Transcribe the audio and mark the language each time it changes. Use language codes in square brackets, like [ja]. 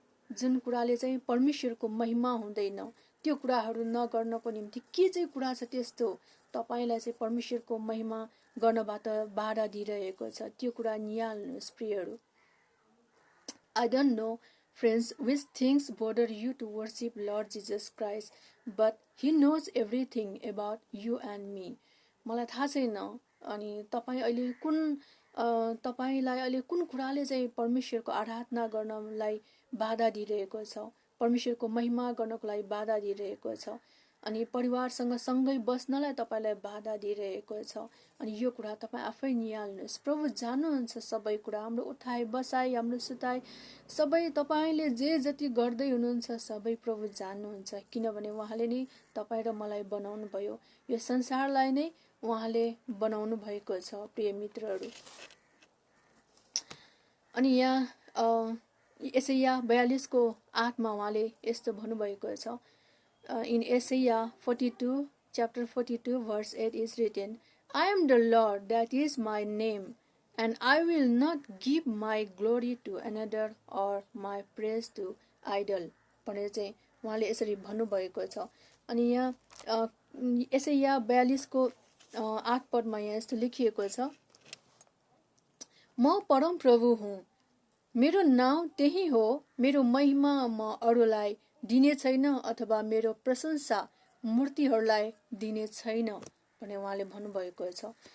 [ne] जुन कुराले चाहिँ परमेश्वरको महिमा हुँदैन त्यो कुराहरू नगर्नको निम्ति के चाहिँ कुरा छ त्यस्तो तपाईलाई चाहिँ परमेश्वरको महिमा गर्नबाट बाधा दिइरहेको छ त्यो कुरा निहाल्नुस् प्रियहरू [en] I don't know friends which things bother you to worship Lord Jesus Christ but he knows everything about you and me. [ne] मलाई थाहा छैन अनि तपाईँ अहिले तपाईँलाई अहिले कुन कुराले चाहिँ परमेश्वरको आराधना गर्नलाई बाधा दिइरहेको छ, परमेश्वरको महिमा गर्नको लागि बाधा दिइरहेको छ, अनि परिवारसँग सँगै बस्नलाई तपाईलाई बाधा दिइरहेको छ। अनि यो कुरा तपाईँ आफै निहाल्नुहोस्। प्रभु जान्नुहुन्छ सबै कुरा, हाम्रो उठाइ बसाइ, हाम्रो सुताइ, सबै तपाईँले जे जति गर्दै हुनुहुन्छ सबै प्रभु जान्नुहुन्छ, किनभने उहाँले नै तपाईँ र मलाई बनाउनु भयो, यो संसारलाई नै उहाँले बनाउनु भएको छ। प्रिय मित्रहरू, अनि यहाँ यशाया 42 को 8 मा उहाँले यस्तो भन्नुभएको छ। [en] In Isaiah 42, chapter 42, verse 8 is written, I am the Lord, that is my name, and I will not give my glory to another or my praise to idol. [ne] भनेर चाहिँ उहाँले यसरी भन्नुभएको छ। अनि यहाँ यशाया 42 को 8 पदमा यहाँ यस्तो लेखिएको छ, म परम प्रभु हुँ, मेरो नाउँ त्यही हो, मेरो महिमा म अरूलाई दिने छैन अथवा मेरो प्रशंसा मूर्तिहरूलाई दिने छैन भनेर उहाँले भन्नुभएको छ।